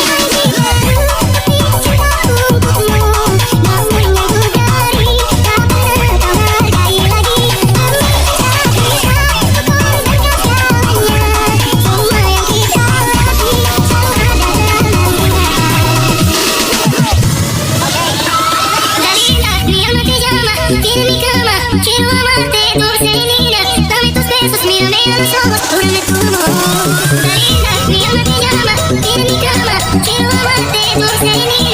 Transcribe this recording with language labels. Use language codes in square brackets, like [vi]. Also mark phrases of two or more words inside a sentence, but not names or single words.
[id] Cintaku untukmu, namun yang ku dari tak pernah kau hargai lagi. Demi cinta kita, ku korbankan segalanya. Semua yang kita lewati selalu ada dalam ingatan. [es] Mi alma te llama, tiene mi cama. Quiero amarte, dulce y linda. Dame tus besos, mírame a los ojos, júrame tu amor. Linda, mi alma te llama, tiene mi cama. Quiero amarte, dulce y linda.